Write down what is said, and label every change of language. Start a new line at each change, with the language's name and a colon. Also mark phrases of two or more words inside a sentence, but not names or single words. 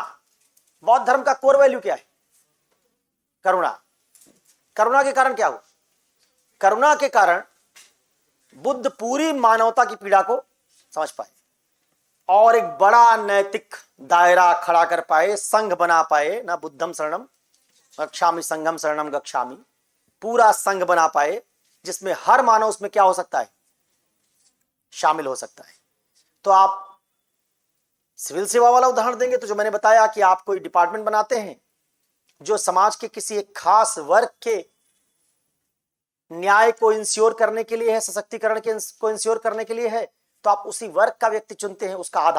Hindi: बौद्ध धर्म का कोर वैल्यू क्या है? करुणा। करुणा के कारण क्या हुआ? करुणा के कारण बुद्ध पूरी मानवता की पीड़ा को समझ पाए और एक बड़ा नैतिक दायरा खड़ा कर पाए, संघ बना पाए ना।
Pali: बुद्धम शरणम गच्छामि, संघम शरणम गच्छामि।
Hindi: पूरा संघ बना पाए जिसमें हर मानव उसमें क्या हो सकता है? शामिल हो सकता है। तो आप सिविल सेवा वाला उदाहरण देंगे तो जो मैंने बताया कि आप कोई डिपार्टमेंट बनाते हैं जो समाज के किसी एक खास वर्ग के न्याय को इंश्योर करने के लिए है, सशक्तिकरण को इंश्योर करने के लिए है, तो आप उसी वर्ग का व्यक्ति चुनते हैं।